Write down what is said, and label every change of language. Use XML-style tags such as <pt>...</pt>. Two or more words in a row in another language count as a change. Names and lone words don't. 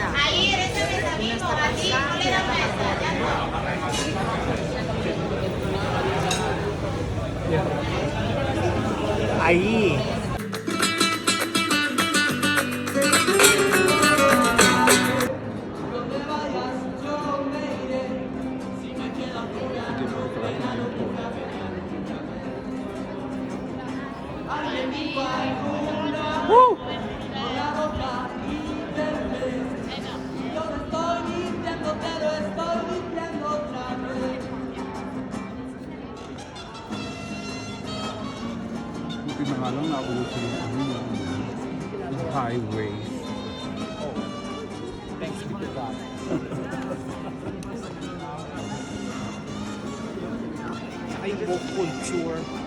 <es>Una está pasada y la otra Ahí.</es> <tl>Buti na nga lang nauuso yung highways.</tl> <en>Thanks be to God.</en> <tl>Saka yung</tl> <en>book culture.</en>